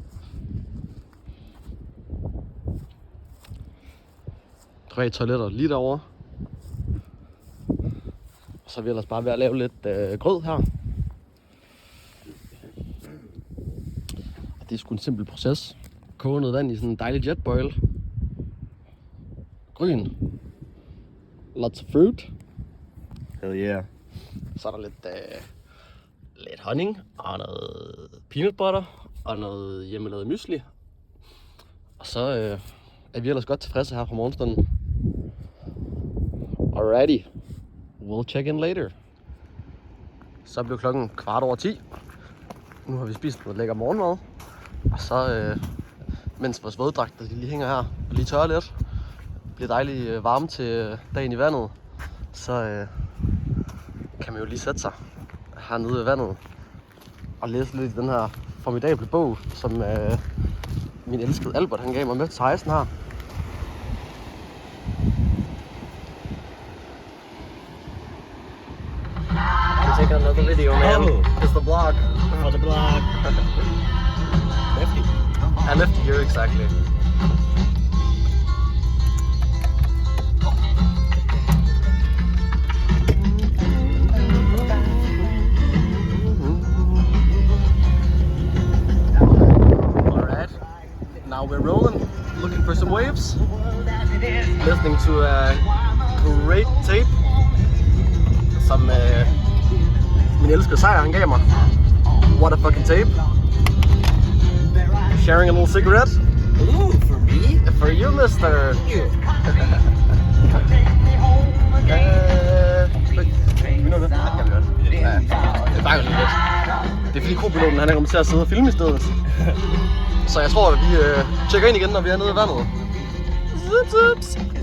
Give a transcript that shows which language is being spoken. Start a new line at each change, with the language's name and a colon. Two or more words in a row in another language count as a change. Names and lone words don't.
Danish: Tre toiletter lige derovre. Og så er vi ellers bare ved at lave lidt grød her. Og det er sgu en simpel proces. Koge noget vand i sådan en dejlig jetboil. Gryn.
English: Lots of fruit. Hell yeah.
Danish: Så er der lidt honning og noget
English: peanut butter
Danish: og noget hjemmelavet mysli. Og så er vi ellers godt tilfredse her fra morgenstunden.
English: Alrighty. We'll check in later.
Danish: Så blev klokken 10:15. Nu har vi spist noget lækker morgenmad. Og så, mens vores våddragter lige hænger her og lige tørrer lidt, bliver dejligt varme til dagen i vandet, så kan man jo lige sætte sig hernede ved vandet og læse lidt i den her formidable bog, som min elskede Albert han gav mig med til rejsen her.
English: Take another video, man. It's the blog. For the blog. Lefty. I left it here exactly. Alright, now we're rolling, looking for some waves, listening to a great tape,
Danish: som min elskede Sejr han gav mig.
English: What a fucking tape. Sharing a little cigarette. Ooh, for me? For you, mister. You.
Danish: Vi når det. Det kan vi godt. Ja, det bakker lige lidt. Det er fordi kopiloten han er kommet til at sidde og filme i stedet. Så jeg tror at vi tjekker ind igen, når vi er nede i vandet. Zips.